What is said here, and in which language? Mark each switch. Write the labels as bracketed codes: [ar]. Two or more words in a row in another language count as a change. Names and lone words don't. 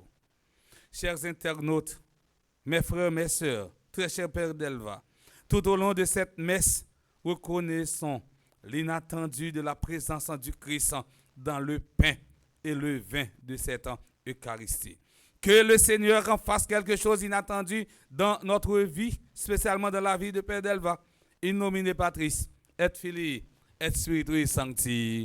[fr] Chers internautes, mes frères, mes sœurs, très cher Père Delva, tout au long de cette messe, reconnaissons l'inattendu de la présence du Christ dans le pain et le vin de cette Eucharistie. Que le Seigneur en fasse quelque chose d'inattendu dans notre vie, spécialement dans la vie de Père Delva. [la] In nomine Patris, et Filii, et Spiritui Sancti.